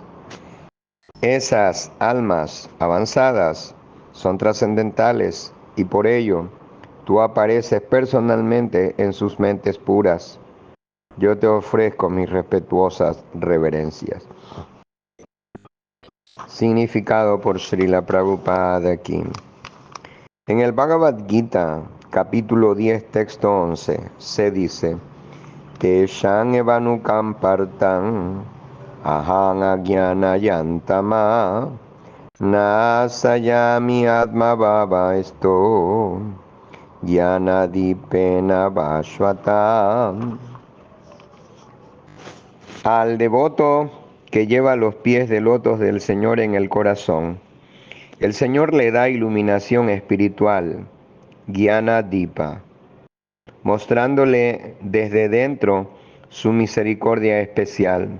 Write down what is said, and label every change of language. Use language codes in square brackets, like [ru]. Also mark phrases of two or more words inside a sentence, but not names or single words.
[es] Esas almas avanzadas son trascendentales y por ello tú apareces personalmente en sus mentes puras. Yo te ofrezco mis respetuosas reverencias. Significado por Srila Prabhupada aquí. En el Bhagavad Gita, capítulo 10, texto 11, se dice: [sa] Teshang evanukam partam aham ajnanayantama nasayami atma bhava esto jnanadipena vashvatam. [es] Al devoto que lleva los pies de lotos del Señor en el corazón, el Señor le da iluminación espiritual, Jnana-dipa, mostrándole desde dentro su misericordia especial.